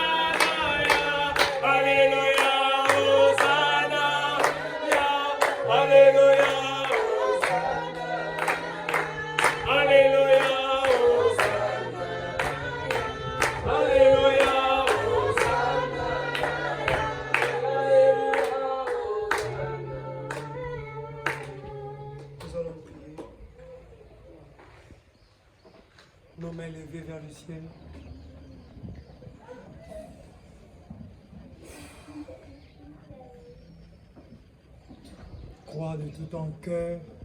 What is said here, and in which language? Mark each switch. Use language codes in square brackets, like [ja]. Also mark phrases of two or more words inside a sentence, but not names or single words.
[fr] Alléluia, Hosanna. Alléluia, Hosanna. Alléluia, Hosanna. Alléluia, Hosanna. Nous allons prier. Nos mains levées vers le ciel. Crois de tout ton cœur.